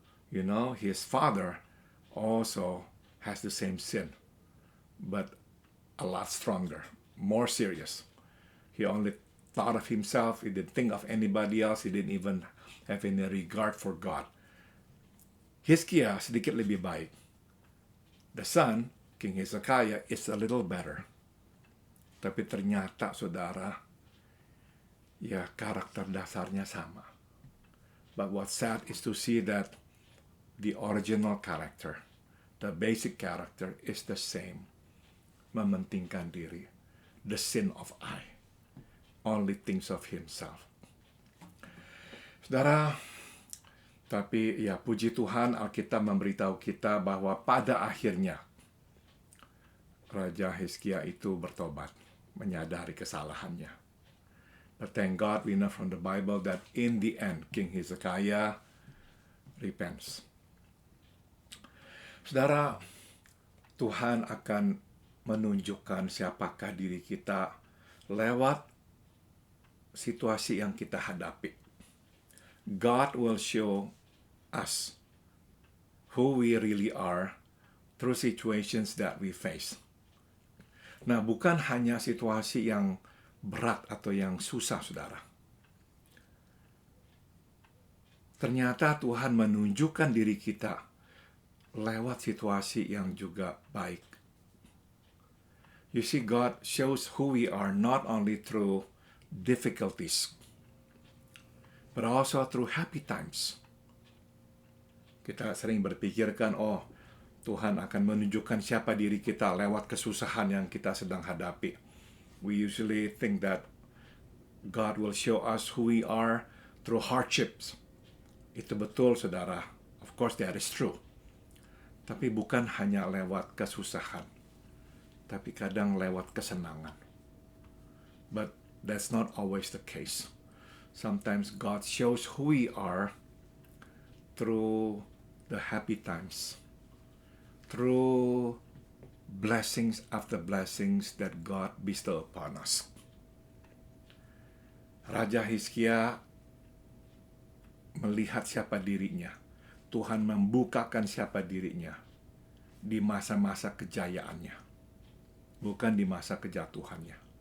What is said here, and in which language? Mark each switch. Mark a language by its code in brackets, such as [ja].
[en] You know, his father also has the same sin, but a lot stronger, more serious. He only thought of himself, he didn't think of anybody else, he didn't even have any regard for God. [id] Hizkia sedikit lebih baik. [en] The son, King Hezekiah, is a little better. [id] Tapi ternyata, saudara, ya karakter dasarnya sama. [en] But what's sad is to see that the original character, the basic character is the same. [id] Mementingkan diri. [en] The sin of I. Only thinks of himself. [id] Saudara, tapi ya puji Tuhan, Alkitab memberitahu kita bahwa pada akhirnya Raja Hizkia itu bertobat, menyadari kesalahannya. [en] But thank God we know from the Bible that in the end King Hezekiah repents. [id] Saudara, Tuhan akan menunjukkan siapakah diri kita lewat situasi yang kita hadapi. [en] God will show us who we really are through situations that we face. [id] Nah, bukan hanya situasi yang berat atau yang susah, saudara. Ternyata Tuhan menunjukkan diri kita lewat situasi yang juga baik. [en] You see, God shows who we are not only through difficulties, but also through happy times. [id] Kita sering berpikirkan, oh, Tuhan akan menunjukkan siapa diri kita lewat kesusahan yang kita sedang hadapi. [en] We usually think that God will show us who we are through hardships. [id] Itu betul, saudara. [en] Of course, that is true. [id] Tapi bukan hanya lewat kesusahan, tapi kadang lewat kesenangan. [en] But that's not always the case. Sometimes God shows who we are through the happy times, through blessings after blessings that God bestow upon us. [id] Raja Hizkia melihat siapa dirinya. Tuhan membukakan siapa dirinya di masa-masa kejayaannya, bukan di masa kejatuhannya.